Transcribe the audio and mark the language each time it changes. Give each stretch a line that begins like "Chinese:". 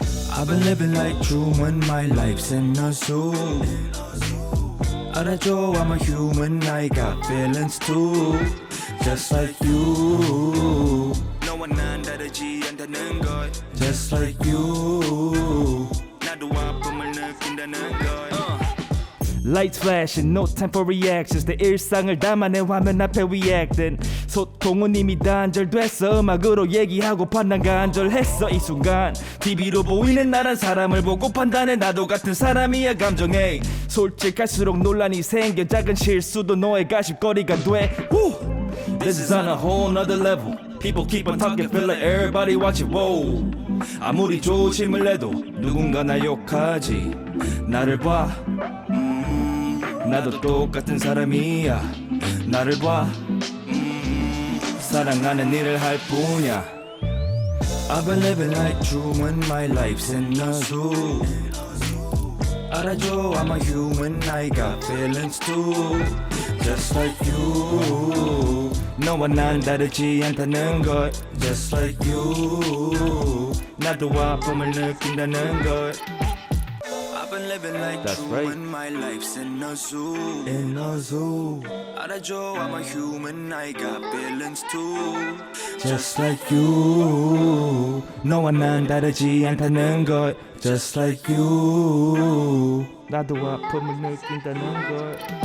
English: I've been living like Truman, my life's in a zoo.
Korean: 알아줘,
English: I'm a human, I got feelings too. Just like you.
Korean: 너와 난 다르지 않다는 걸.
English: Just like you.
Korean: 나도 아픔을 느낀다는 걸.
English: Lights flashing, no time for reactions.
Korean: 내 일상을 담아내 화면 앞에 reacting. 소통은 이미 단절됐어. 음악으로 얘기하고 판단 간절했어. 이 순간 TV로 보이는 나란 사람을 보고 판단해. 나도 같은 사람이야 감정해. 솔직할수록 논란이 생겨. 작은 실수도 너의 가십거리가 돼.
English: This is on a whole nother level. People keep on talking, feel like everybody watching. Whoa.
Korean: 아무리 조심을 해도 누군가 날 욕하지. 나를 봐. 나도 똑같은 사람이야. 나를 봐. 사랑하는 일을 할 뿐이야.
English: I've been living like Truman, my life's in a zoo.
Korean: 알아줘,
English: I'm a human, I got feelings too. Just like you.
Korean: 너와 난 다르지 않다는 걸.
English: Just like you.
Korean: 나도 아픔을 느낀다는 걸.
English: I've been living like That's Truman, right. my life's in a zoo. In a zoo.
Korean: 알아줘,
English: I'm a human, I got feelings too. Just like you.
Korean: 너와 난 다르지 않다는 걸.
English: Just like you.
Korean: 나도 아픔을 느낀다는 걸.